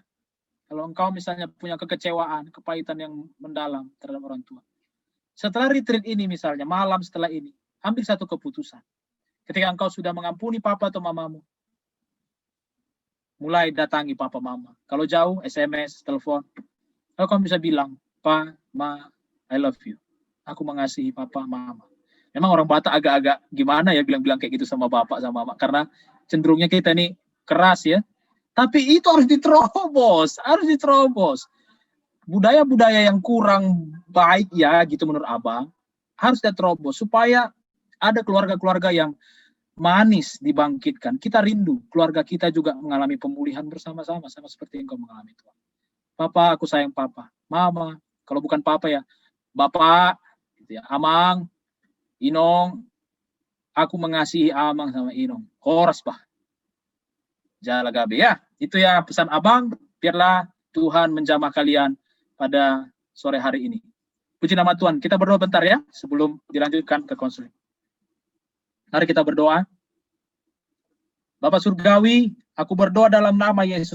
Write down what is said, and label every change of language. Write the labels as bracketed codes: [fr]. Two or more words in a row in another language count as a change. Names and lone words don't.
[id] Kalau engkau misalnya punya kekecewaan, kepahitan yang mendalam terhadap orang tua. Setelah retreat ini misalnya, malam setelah ini, ambil satu keputusan. Ketika engkau sudah mengampuni papa atau mamamu, mulai datangi papa mama. Kalau jauh, SMS, telepon. Kalau kamu bisa bilang, Pa, Ma, [en] I love you. [id] Aku mengasihi papa, mama. Memang orang Batak agak-agak gimana ya bilang-bilang kayak gitu sama bapak, sama mama. Karena cenderungnya kita ini keras ya. Tapi itu harus diterobos. Budaya-budaya yang kurang baik ya gitu menurut abang, harus diterobos. Supaya ada keluarga-keluarga yang manis dibangkitkan. Kita rindu keluarga kita juga mengalami pemulihan bersama-sama, sama seperti yang kau mengalami Tuhan. Papa, aku sayang papa. Mama, kalau bukan papa ya, bapak, gitu ya. Amang, Inong, aku mengasihi Amang sama Inong. [bbc] Horas bah. Jala gabe ya. [id] Itu ya pesan abang. Biarlah Tuhan menjamah kalian pada sore hari ini. Puji nama Tuhan. Kita berdoa bentar ya sebelum dilanjutkan ke konseling. Mari kita berdoa. Bapak Surgawi, aku berdoa dalam nama Yesus.